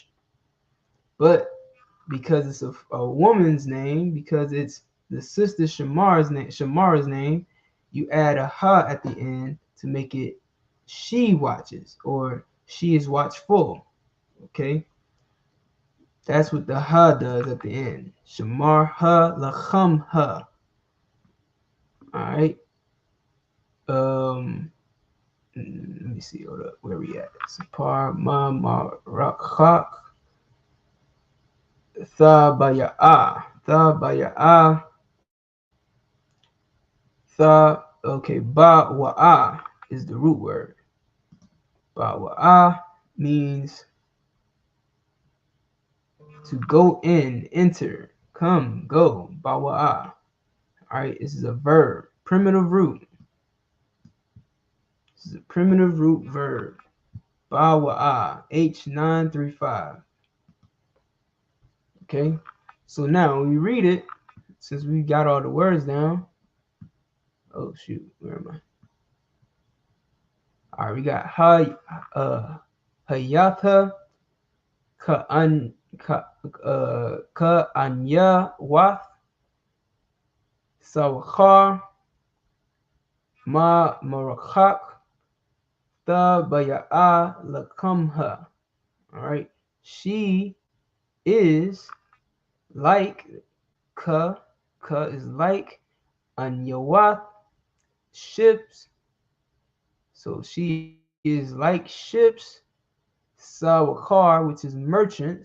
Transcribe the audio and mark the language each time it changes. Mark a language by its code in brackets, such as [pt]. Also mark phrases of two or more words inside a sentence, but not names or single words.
[en] But because it's a woman's name, because it's the sister Shamara's name, you add a ha at the end to make it she watches or she is watchful. Okay, that's what the ha does at the end. [he] שמרה לחמה. [en] All right. Let me see. Hold up. Where we at? [he] סוחר ממרחק תביא. תביא. תא. Okay. בוא [en] is the root word. [he] בוא [en] means to go in, enter, come, go. [he] בוא. [en] All right. This is a verb. Primitive root. This is a primitive root verb. Bawa'a, H935. Okay, so now when we read it, since we got all the words down, oh shoot, where am I? All right, we got [he] הָיְתָה כָּאֳנִיּוֹת סוֹחֵר מִמֶּרְחָק תָּבִיא לַחְמָהּ. [en] All right, she is like ka is like anyawath ships, so she is like ships. Sawakar, which is merchants.